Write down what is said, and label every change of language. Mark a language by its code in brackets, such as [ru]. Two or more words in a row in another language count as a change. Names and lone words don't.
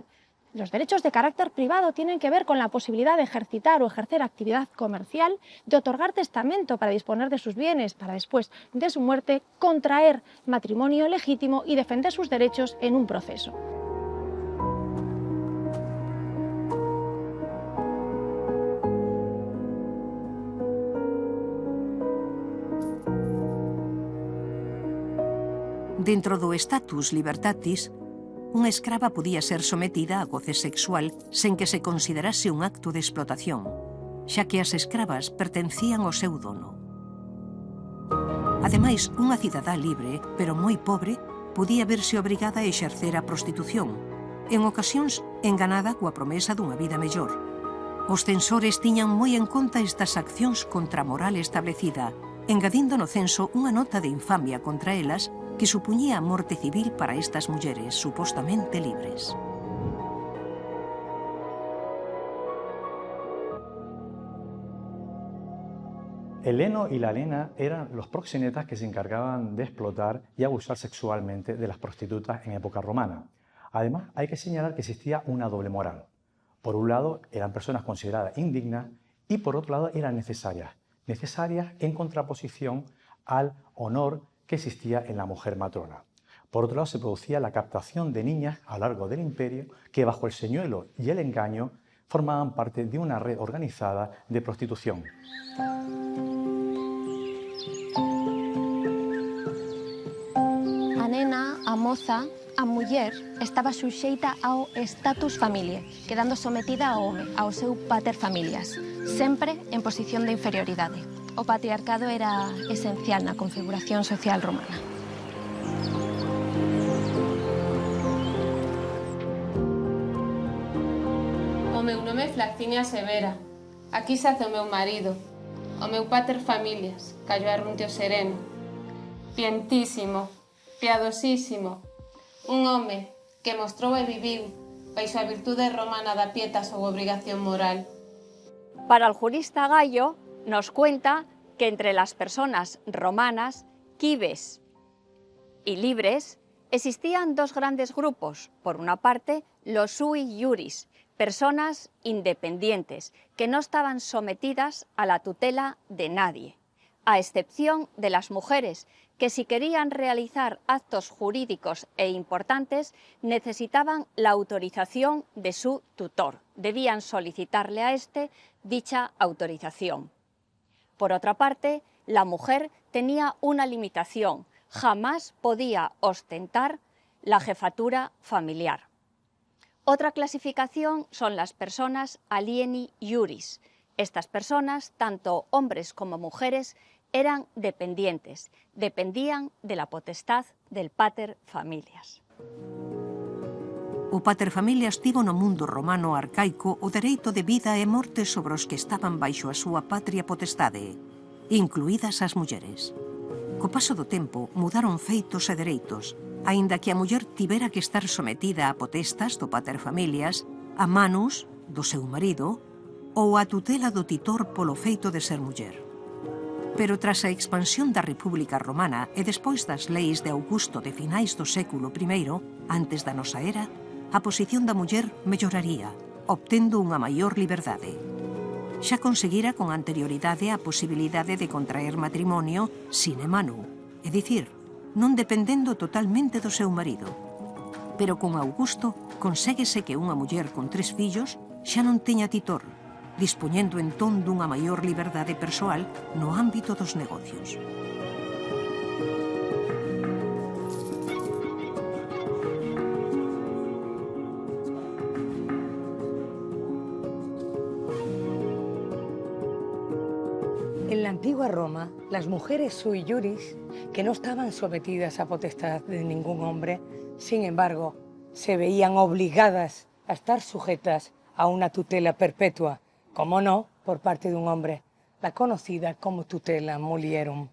[es] Los derechos de carácter privado tienen que ver con la posibilidad de ejercitar o ejercer actividad comercial, de otorgar testamento para disponer de sus bienes, para después de su muerte contraer matrimonio legítimo y defender sus derechos en un proceso. [gl] Dentro do [la] status libertatis, [gl] unha escrava podía ser sometida a goce sexual sen que se considerase un acto de explotación, xa que as escravas pertencían ao seu dono. Ademais, unha cidadá libre, pero moi pobre, podía verse obrigada a exercer a prostitución, en ocasións enganada coa promesa dunha vida mellor. Os censores tiñan moi en conta estas accións contra a moral establecida, engadindo no censo unha nota de infamia contra elas que supuñía a morte civil para estas mulleres supostamente libres. [es] El heno y la lena eran los proxenetas que se encargaban de explotar y abusar sexualmente de las prostitutas en época romana. Además, hay que señalar que existía una doble moral. Por un lado, eran personas consideradas indignas y por otro lado, eran necesarias en contraposición al honor que existía en la mujer matrona. Por otro lado, se producía la captación de niñas a lo largo del imperio que bajo el señuelo y el engaño formaban parte de una red organizada de prostitución. [gl] A nena, a moza, a muller estaba suxeita ao [la] status familiae, [gl] quedando sometida ao home, ao seu [la] pater familias, [gl] sempre en posición de inferioridade. O patriarcado era esencial na configuración social romana. O meu nome é Flacinia Severa. Aquí sace o meu marido, o meu [la] pater familias, [gl] Cayo Arruntio Sereno. Pientísimo, piadosísimo, un home que mostrou e viviu baixo a virtude romana da pietas ou obrigación moral. [es] Para el jurista Gallo, nos cuenta que entre las personas romanas, quives y libres, existían dos grandes grupos. Por una parte, los [la] sui iuris, [es] personas independientes, que no estaban sometidas a la tutela de nadie, a excepción de las mujeres, que si querían realizar actos jurídicos e importantes, necesitaban la autorización de su tutor. Debían solicitarle a este dicha autorización. Por otra parte, la mujer tenía una limitación, jamás podía ostentar la jefatura familiar. Otra clasificación son las personas [la] alieni iuris. [es] Estas personas, tanto hombres como mujeres, eran dependientes, dependían de la potestad del pater familias. [gl] O [la] pater familias [gl] tivo no mundo romano arcaico o dereito de vida e morte sobre os que estaban baixo a súa patria potestade, incluídas as mulleres. Co paso do tempo mudaron feitos e dereitos, aínda que a muller tivera que estar sometida a potestas do [la] pater familias, [gl] a manus do seu marido ou a tutela do titor polo feito de ser muller. Pero tras a expansión da República Romana e despois das leis de Augusto de finais do século I, antes da nosa era, a posición da muller melloraría, obtendo unha maior liberdade. Xa conseguira con anterioridade a posibilidade de contraer matrimonio [la] sine manu, [gl] é dicir, non dependendo totalmente do seu marido. Pero con Augusto conséguese que unha muller con 3 fillos xa non teña titor, dispoñendo entón dunha maior liberdade persoal no ámbito dos negocios. [es] En la antigua Roma, las mujeres [la] sui iuris, [es] que no estaban sometidas a potestad de ningún hombre, sin embargo, se veían obligadas a estar sujetas a una tutela perpetua, como no, por parte de un hombre, la conocida como [la] tutela mulierum.